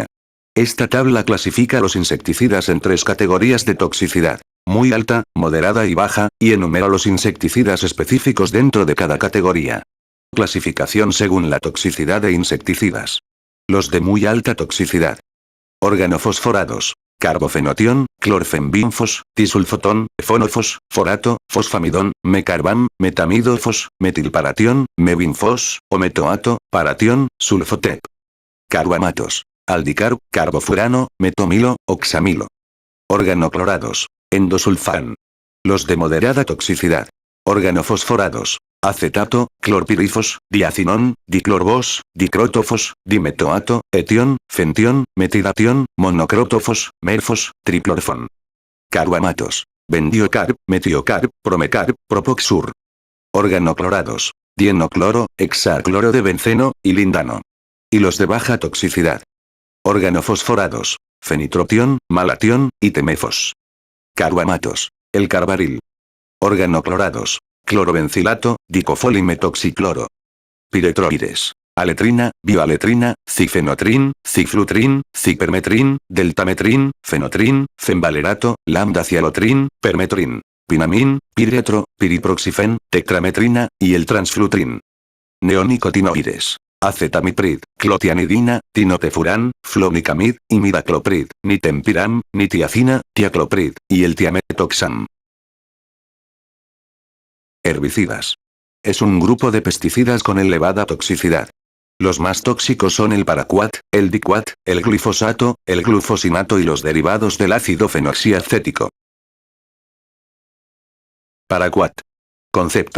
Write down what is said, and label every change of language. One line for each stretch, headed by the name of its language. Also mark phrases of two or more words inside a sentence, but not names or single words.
Spanish: Esta tabla clasifica los insecticidas en 3 categorías de toxicidad: muy alta, moderada y baja, y enumera los insecticidas específicos dentro de cada categoría. Clasificación según la toxicidad de insecticidas. Los de muy alta toxicidad. Organofosforados: carbofenotión, clorfenbinfos, disulfotón, fonofos, forato, fosfamidón, mecarbam, metamidofos, metilparatión, mebinfos, ometoato, paratión, sulfotep. Carbamatos: aldicarb, carbofurano, metomilo, oxamilo. Organoclorados: endosulfán. Los de moderada toxicidad. Organofosforados: acetato, clorpirifos, diacinón, diclorbos, dicrótofos, dimetoato, etión, fentión, metilatión, monocrótofos, merfos, triplorfón. Carbamatos: bendiocarb, metiocarb, promecarb, propoxur. Organoclorados: dienocloro, hexacloro de benceno, y lindano. Y los de baja toxicidad. Organofosforados: fenitrotión, malatión, y temefos. Carbamatos: el carbaril. Organoclorados: clorobencilato, dicofolimetoxicloro. piretroides, aletrina, bioaletrina, cifenotrin, ciflutrin, cipermetrin, deltametrin, fenotrin, fenvalerato, lambda-cialotrin, permetrin, pinamin, piretro, piriproxifen, tetrametrina, y el transflutrin. Neonicotinoides, acetamiprid, clotianidina, tinotefuran, flonicamid, imidacloprid, nitempiram, nitiazina, tiacloprid, y el tiametoxam. Herbicidas. Es un grupo de pesticidas con elevada toxicidad. Los más tóxicos son el paraquat, el diquat, el glifosato, el glufosinato y los derivados del ácido fenoxiacético. Paraquat. Concepto.